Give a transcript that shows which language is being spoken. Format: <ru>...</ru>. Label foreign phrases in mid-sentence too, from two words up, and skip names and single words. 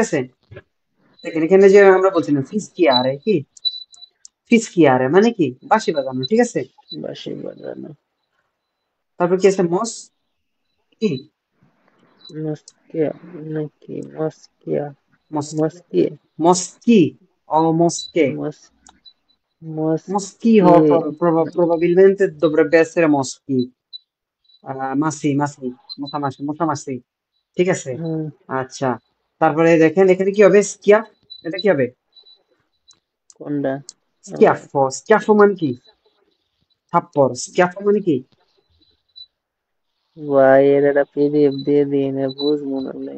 <bn>দেখেন এখানে যে আমরা বলছি না ফিস কি, আরে কি ফিসকিয়ারে মানে কি বাঁশি বাজানো, ঠিক আছে। বাঁশি বাজানো। তারপর কি আছে মস কি মস্কিয়া নাকি মস্কিয়া? মস মস্কি</bn> <it>মস্কি o mosche.</it> <bn>মস</bn> <it>Moschi</it> <bn>মস্কি</bn> <it>probabilmente dovrebbe essere moschi. Ma sì, ma sì,</it> <bn>ঠিক আছে। হুম, আচ্ছা, তারপরে দেখেন এখানে কি হবে, স্কিয়া, এটা কি হবে, কোনটা? স্কিয়াফো, স্কিয়াফো মানে কি থাপ্পড়, স্কিয়াফো মানে কি। ভাই এর একটা পিডিএফ দিয়ে দিন, বুঝবো না লে।</bn>